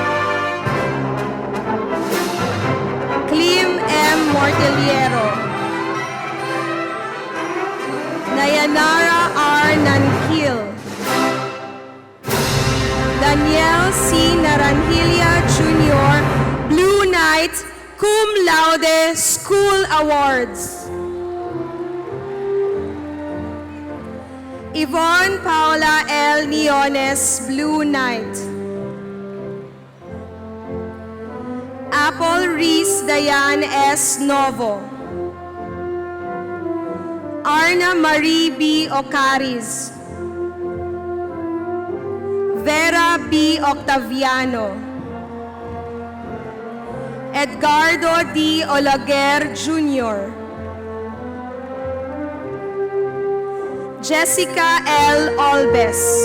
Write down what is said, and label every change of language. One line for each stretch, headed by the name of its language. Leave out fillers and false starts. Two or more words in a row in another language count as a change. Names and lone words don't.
English: Clem M. Morteliero. Nayanara R. Nanquil. Daniel C. Naranjilla Jr. Blue Knight Cum Laude School Awards. Yvonne Paula L. Niones, Blue Knight. Apple Reese Dayan S. Novo. Arna Marie B. Ocaris. Vera B. Octaviano. Edgardo D. Olaguer Jr. Jessica L. Olbes.